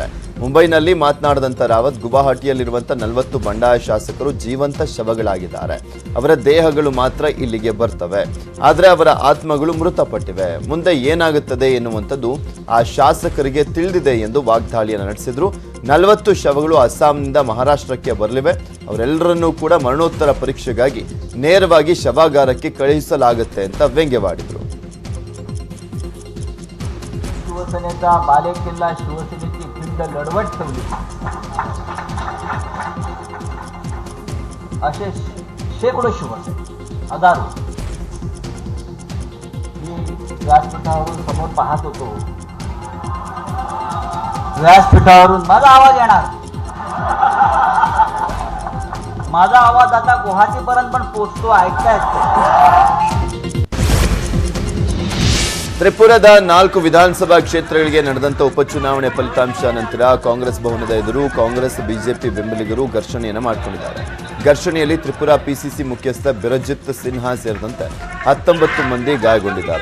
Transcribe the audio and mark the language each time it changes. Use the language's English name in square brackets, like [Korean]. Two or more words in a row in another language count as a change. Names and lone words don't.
[Kannada] ಮುಂಬೈನಲ್ಲಿ ಮಾತನಾಡಿದಂತ ರಾವತ್, ಗುವಾಹಟಿಯಲ್ಲಿರುವಂತಹ 40 ಬಂಡಾಯ ಶಾಸಕರು ಜೀವಂತ ಶವಗಳಾಗಿದ್ದಾರೆ, ಅವರ ದೇಹಗಳು ಮಾತ್ರ ಇಲ್ಲಿಗೆ ಬರ್ತವೆ, ಆದರೆ ಅವರ ಆತ್ಮಗಳು ಮೃತಪಟ್ಟಿವೆ. ಮುಂದೆ ಏನಾಗುತ್ತದೆ ಎನ್ನುವಂಥದ್ದು ಆ ಶಾಸಕರಿಗೆ ತಿಳಿದಿದೆ ಎಂದು ವಾಗ್ದಾಳಿಯನ್ನು ನಡೆಸಿದ್ರು. 40 ಶವಗಳು ಅಸ್ಸಾಂನಿಂದ ಮಹಾರಾಷ್ಟ್ರಕ್ಕೆ ಬರಲಿವೆ. ಅವರೆಲ್ಲರನ್ನೂ ಕೂಡ ಮರಣೋತ್ತರ ಪರೀಕ್ಷೆಗಾಗಿ ನೇರವಾಗಿ ಶವಾಗಾರಕ್ಕೆ ಕಳುಹಿಸಲಾಗುತ್ತೆ ಅಂತ ವ್ಯಂಗ್ಯವಾಡಿದ್ರು. [Marathi] शिवसेनेचा बालेकिल्ला, शिवसेनेची खिंड लढवट ठेवली असे शेकडो शिवसैनिक, हजारो. मी व्यासपीठावरून समोर पाहत होतो. व्यासपीठावरून माझा आवाज येणार, माझा आवाज आता गुवाहाटीपर्यंत पण पोहोचतो, ऐकता येतो. [Kannada] ತ್ರಿಪುರದ 4 ವಿಧಾನಸಭಾ ಕ್ಷೇತ್ರಗಳಿಗೆ ನಡೆದಂತ ಉಪಚುನಾವಣೆ ಫಲಿತಾಂಶ ನಂತರ ಕಾಂಗ್ರೆಸ್ ಭವನದ ಎದುರು ಕಾಂಗ್ರೆಸ್ ಬಿಜೆಪಿ ಬೆಂಬಲಿಗರು ಘರ್ಷಣೆಯನ್ನು ಮಾಡಿಕೊಂಡಿದ್ದಾರೆ. ಘರ್ಷಣೆಯಲ್ಲಿ ತ್ರಿಪುರಾ ಪಿಸಿಸಿ ಮುಖ್ಯಸ್ಥ ಬಿರಜಿತ್ ಸಿನ್ಹಾ ಸೇರಿದಂತೆ 19 ಮಂದಿ ಗಾಯಗೊಂಡಿದ್ದಾರೆ.